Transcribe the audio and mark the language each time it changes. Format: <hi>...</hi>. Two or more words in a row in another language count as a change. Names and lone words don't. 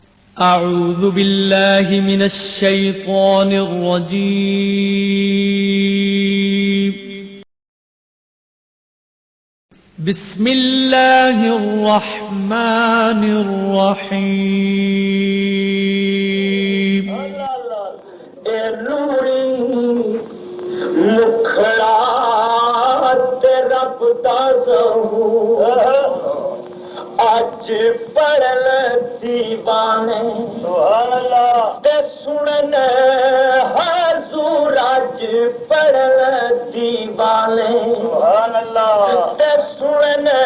<ar>أعوذ بالله من الشيطان الرجيم بسم الله الرحمن الرحيم</ar> <pa>اج پڑھل دیوانے تے سنن حضور اج پڑھل دیوانے تے سنن</pa>